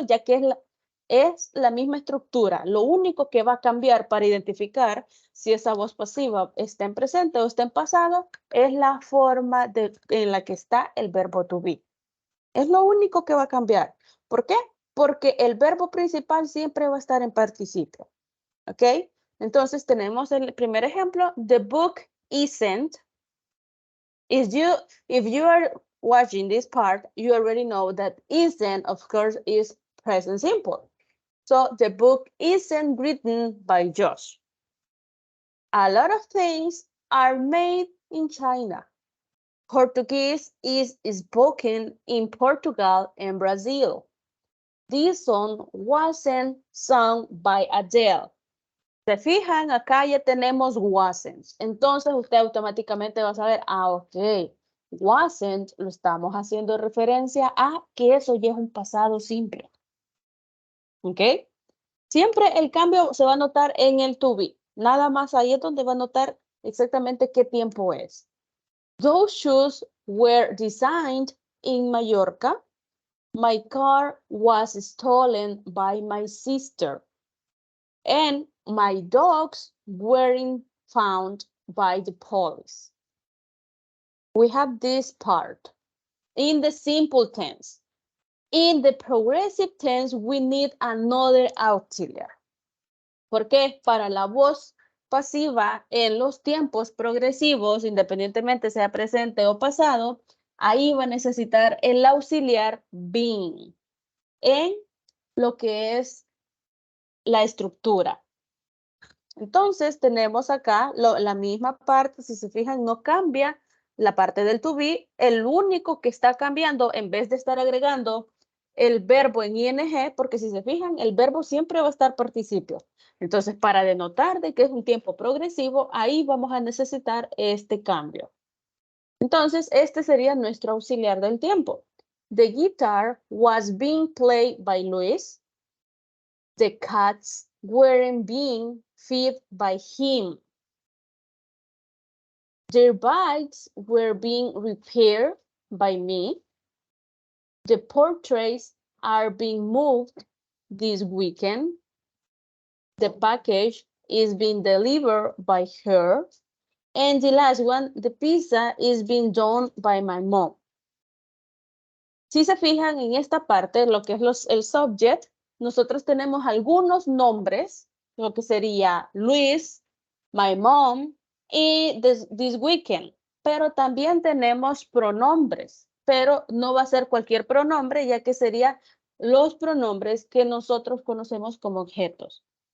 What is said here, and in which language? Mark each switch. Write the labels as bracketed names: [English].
[Spanish] Ya que es la misma estructura. Lo único que va a cambiar para identificar si esa voz pasiva está en presente o está en pasado es la forma en la que está el verbo to be. Es lo único que va a cambiar. ¿Por qué? Porque el verbo principal siempre va a estar en participio. ¿Ok? Entonces tenemos el primer ejemplo. [English] The book isn't. If you are watching this part, you already know that isn't, of course, is present simple. So the book isn't written by Josh. A lot of things are made in China. Portuguese is spoken in Portugal and Brazil. This song wasn't sung by Adele. [Spanish] Se fijan, acá ya tenemos wasn't. Entonces usted automáticamente va a saber, ok, wasn't lo estamos haciendo referencia a que eso ya es un pasado simple. ¿Ok? Siempre el cambio se va a notar en el to be. Nada más ahí es donde va a notar exactamente qué tiempo es. [English] Those shoes were designed in Mallorca. My car was stolen by my sister. And my dogs weren't found by the police. We have this part. In the simple tense. In the progressive tense, we need another auxiliary. [Spanish] ¿Por qué? Para la voz pasiva en los tiempos progresivos, independientemente sea presente o pasado, ahí va a necesitar el auxiliar been en lo que es la estructura. Entonces tenemos acá la misma parte, si se fijan, no cambia la parte del to be. El único que está cambiando, en vez de estar agregando el verbo en ing, porque si se fijan, el verbo siempre va a estar participio. Entonces, para denotar de que es un tiempo progresivo, ahí vamos a necesitar este cambio. Entonces, este sería nuestro auxiliar del tiempo. [English] The guitar was being played by Luis. The cats weren't being fed by him. Their bikes were being repaired by me. The portraits are being moved this weekend. The package is being delivered by her. And the last one, the pizza is being done by my mom. [Spanish] Si se fijan en esta parte, lo que es el subject, nosotros tenemos algunos nombres, lo que sería Luis, [English] my mom [Spanish] y [English] this weekend. [Spanish] Pero también tenemos pronombres, pero no va a ser cualquier pronombre, ya que serían los pronombres que nosotros conocemos como objetos.